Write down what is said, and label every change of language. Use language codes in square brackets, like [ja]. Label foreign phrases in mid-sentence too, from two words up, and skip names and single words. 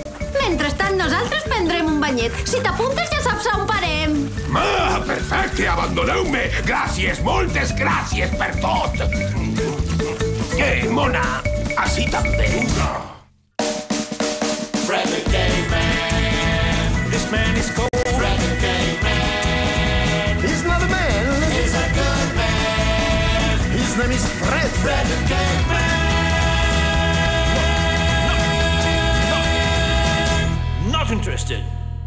[ca] Mentrestant, nosaltres prendrem un banyet. Si t'apuntes ja saps on parem. Perfecte, abandoneu-me! Gràcies, moltes gràcies per tot! Mona, així també? [en] Fred the Gay Man. This man is cold. Fred the Gay Man. He's not a man. He's a good man. His name is Fred. Fred the Gay Man. Not interested.